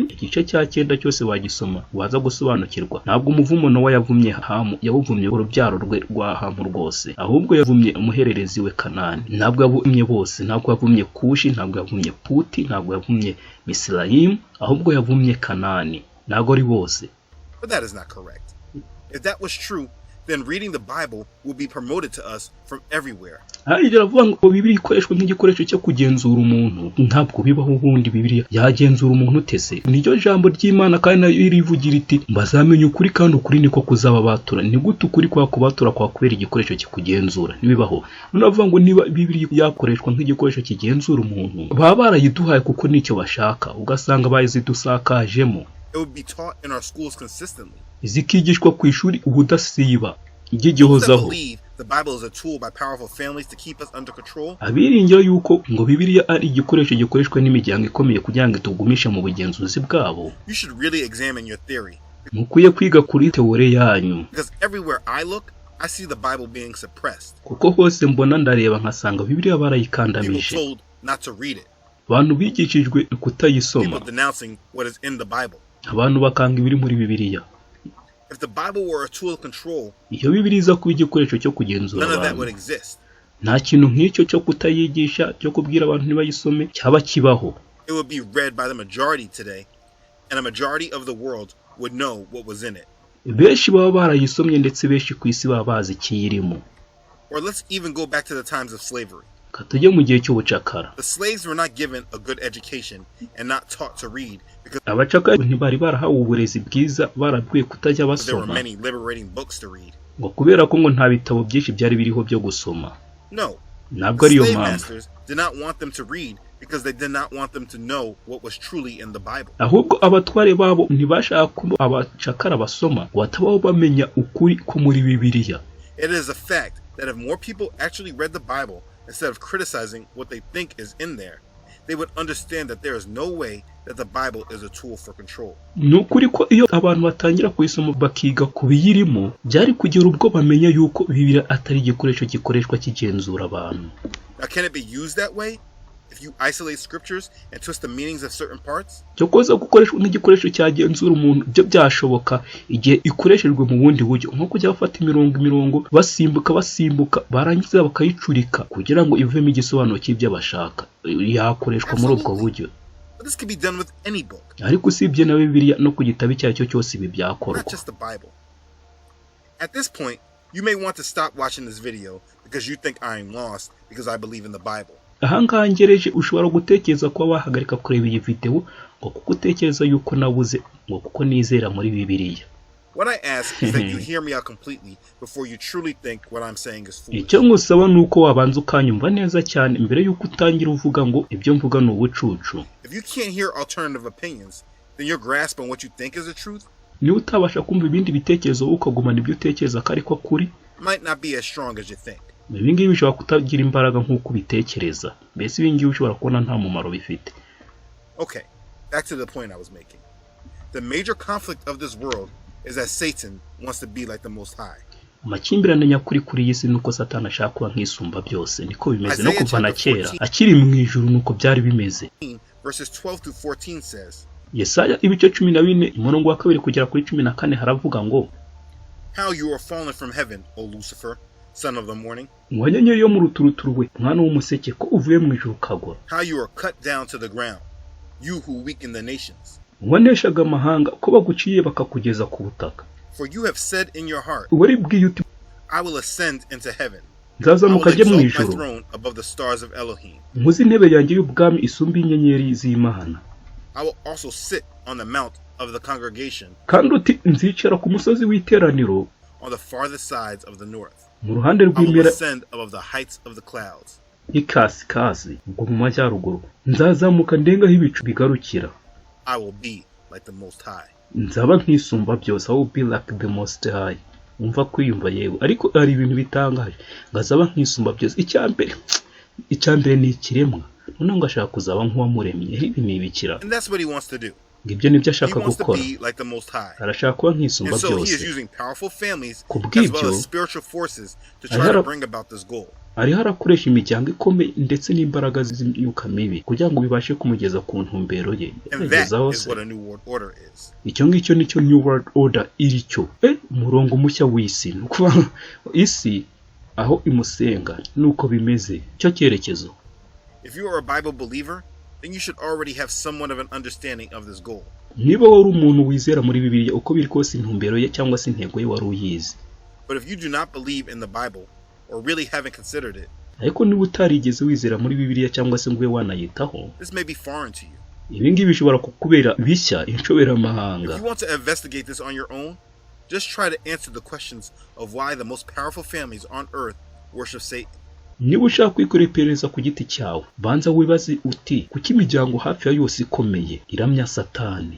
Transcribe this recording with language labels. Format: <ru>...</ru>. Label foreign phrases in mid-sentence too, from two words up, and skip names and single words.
<rw>Igice cya 9 cyose wagisoma waza gusobanukirwa. Ntabwo umuvumo Nowa yavumye Hamu, yawuvumye urubyaro rwe rwa Hamu. Aburahamu rwose, ahubwo yavumye umuhererezi we Kanani. Ntabwo yavumye bose, ntabwo yavumye Kushi, ntabwo yavumye Puti, ntabwo yavumye Misirayimu, ahubwo yavumye Kanani. Ntabwo ari bose.</rw> <en>But that is not correct. If that was true, then reading the Bible will be promoted to us from everywhere.</en> <rw>Ariko aravuga ngo Bibiliya ikoreshwa nk'igikoresho cyo kugenzura umuntu. Ntabwo bibaho ubundi Bibiliya yagenzura umuntu utese. Niryo jambo ry'Imana kandi nayo irivugira iti bazamenye ukuri kandi ukuri niko kuzaba batura. Ni gute ukuri kwa kubatura kwa kubera igikoresho kikugenzura? Nibibaho. Unavuga ngo niba Bibiliya yakoreshwa nk'igikoresho kigenzura umuntu, baba barayiduhaye kuko nicyo bashaka. Ugasanga bayizidusakajemo.</rw> <en>It would be taught in our schools consistently.</en> <rw>Zikigishwa ku ishuri ubudasiba igigihozaho.</rw> <en>The Bible is a tool by powerful families to keep us under control.</en> <rw>Abiringira yuko ngo Bibiliya ari igikoresho gikoreshwa n'imiryango ikomeye kugira ngo tugumishe mu bugenzuzi bwabo.</rw> <en>You should really examine your theory.</en> <rw>Mukwiye kwiga kuri teori yanyu.</rw> <en>Because everywhere I look, I see the Bible being suppressed.</en> <rw>Kuko hose mbona ndareba nkasanga Bibiliya barayikandamije.</rw> <en>People told not to read it.</en> <rw>Abantu bigishijwe kutayisoma.</rw> <en>People denouncing what is in the Bible.</en> <rw>Abantu bakanga ibiri muri Bibiliya.</rw> <en>If the Bible were a tool of control,</en> <rw>iyo Bibiliya iza kuba igikoresho cyo kugenzura</rw> <en>none of that</en> <rw>abantu,</rw> <en>would exist.</en> <rw>nta kintu nk'icyo cyo kutayigisha cyo kubwira abantu ntibayisome cyaba kibaho.</rw> <en>It would be read by the majority today, and a majority of the world would know what was in it.</en> <rw>Benshi baba barayisomye ndetse benshi ku isi baba bazi ikiyirimo.</rw> <en>Or let's even go back to the times of slavery.</en> <rw>Katujye mu gihe cy'ubucakara.</rw> <en>The slaves were not given a good education and not taught to read because</en> <rw>Abacakara ntibari barahawe uburezi bwiza, barabwiye kutajya</rw> <en>there were</en> <rw>basoma.</rw> <en>many liberating books to read.</en> <rw>Ngo kubera ko ngo nta bitabo byinshi byari biriho byo gusoma.</rw> <en>No.</en> <rw>Ntabwo</rw> <en>The</en> <rw>ariyo</rw> <en>slave</en> <rw>mpamvu.</rw> <en>masters did not want them to read because they did not want them to know what was truly in the Bible.</en> <rw>Ahubwo abatware babo ntibashaka ko abacakara basoma watabaho bamenya ukuri ko muri Bibiliya.</rw> <en>It is a fact that if more people actually read the Bible instead of criticizing what they think is in there, they would understand that there is no way that the Bible is a tool for control.</en> <rw>Nukuri ko iyo abantu batangira kuyisoma bakiga kubiyirimo, byari kugira ubwo bamenya yuko Bibiliya atari igikoresho gikoreshwa kigenzura abantu.</rw> <en>Now, can it be used that way? If you isolate scriptures and twist the meanings of certain parts?</en> <rw>Cyokoza gukoreshwa nk'igikoresho cyagenzura umuntu byo byashoboka igihe ikoreshejwe mu bundi buryo, nko kujya bafata imirongo basimbuka barangiza bakayicurika kugira ngo ivemo igisobanuro cy'ibyo bashaka. Yakoreshwa muri ubwo buryo.</rw> <en>But this can be done with any book.</en> <rw>Ariko usibye na Bibiliya no ku gitabo cyacyo cyose ibi byakorwa.</rw> <en>Not just the Bible. At this point, you may want to stop watching this video because you think I am lost because I believe in the Bible.</en> <rw>Ahangaha ngereje ushobora gutekereza ko wahagarika kureba iyi video ngo kuko utekereza yuko nabuze ngo kuko nizera muri Bibiliya.</rw> <en>What I ask is that you hear me out completely before you truly think what I'm saying is foolish.</en> <rw>Icyo ngusaba nuko wabanza ukanyumva neza cyane mbere yuko utangira uvuga ngo ibyo mvuga ni ubucucu.</rw> <en>If you can't hear alternative opinions, then your grasp on what you think is the truth</en> <rw>Ni utabasha kumva ibindi bitekerezo ukagumana ibyo utekereza ko ariko kuri</rw> <en>might not be as strong as you think.</en> <rw>ibi ngibi bishobora kutagira imbaraga nk'uko ubitekereza. Mbese ibi ngibi ushobora kubona nta mumaro bifite.</rw> <en>Okay, back to the point I was making. The major conflict of this world is that Satan wants to be like the Most High.</en> <rw>Amakimbirane nyakuri kuri iyi si nuko Satani ashaka kuba nk'isumba byose. Niko bimeze no kuva na kera. Akiri mu ijuru nuko byari bimeze.</rw> <en>Verses 12 to 14 says,</en> <rw>Yesaya ibice 14 umurongo wa 2 kugera kuri 14 haravuga ngo</rw> <en>How you are fallen from heaven, O Lucifer, son of the morning.</en> <rw>Wanyenye yo mu ruturuturu we mwana w'umuseke ko uvuye mu ijuru kagwa.</rw> <en>How you are cut down to the ground, you who weaken the nations.</en> <rw>Waneshaga amahanga ko baguciye bakakugeza ku butaka.</rw> <en>For you have said in your heart,</en> <rw>Wari bwiye uti</rw> <en>I will ascend into heaven.</en> <rw>nzazamuka ajye mu</rw> <en>my</en> <rw>ijuru.</rw> <en>throne above the stars of Elohim.</en> <rw>Muzi intebe yanjye y'ubwami isumba inyenyeri z'Imana.</rw> <en>I will also sit on the mount of the congregation,</en> <rw>Kandi uti nzicara ku musozi w'iteraniro</rw> <en>on the farthest sides of the north.</en> <rw>mu ruhande</rw> <en>I will</en> <rw>rw'impera</rw> <en>ascend above the heights of the clouds.</en> <rw>y'ikasikazi ubwo mu majyaruguru. Nzazamuka ndengaho ibicu bigarukira.</rw> <en>I will be like the Most High.</en> <rw>Nzaba nk'isumba byose. I will be like the Most High. Umva kwiyumva yewe. Ariko ari ibintu bitangaje. Ngazaba nk'isumba byose. Icyambere ni ikiremwa. None ngo ashaka kuzaba nk'uwamuremye. Ibi ni ibikira.</rw> <en>And that's what he wants to do.</en> <rw>Ngibyo nibyo</rw> <en>He</en> <rw>ashaka</rw> <en>wants to</en> <rw>gukora.</rw> <en>be like the Most High.</en> <rw>Arashaka kuba nk'isumba</rw> <en>And so he is</en> <rw>byose.</rw> <en>using powerful families</en> <rw>Kubw'ibyo,</rw> <en>as well as spiritual forces to try to bring about this goal.</en> <rw>Ariho arakoresha imiryango ikomeye ndetse n'imbaraga z'imyuka mibi kugira ngo bibashe kumugeza ku ntumbero ye.</rw> <en>And that is what a new world order is.</en> <rw>Icyo ngicyo nicyo</rw> <en>new world order</en> <rw>iri cyo. Umurongo mushya w'isi. Nukuba isi aho imusenga nuko bimeze cyo cyerekezo.</rw> <en>If you are a Bible believer, then you should already have somewhat of an understanding of this goal.</en> <rw>Niba wari umuntu wizera muri Bibiliya uko biri kose intumbero ye cyangwa se intego ye wari uyizi.</rw> <en>But if you do not believe in the Bible or really haven't considered it,</en> <rw>ariko niba utarigeze wizera muri Bibiliya cyangwa se ngo ube wanayitaho,</rw> <en>this may be foreign to you.</en> <rw>ibi ngibi bishobora kukubera bishya inshoberamahanga.</rw> <en>If you want to investigate this on your own, just try to answer the questions of why the most powerful families on earth worship Satan.</en> <rw>Niba ushaka kwikorera iperereza ku giti cyawe, banza wibaze uti kuki imiryango hafi ya yose ikomeye iramya Satani.</rw>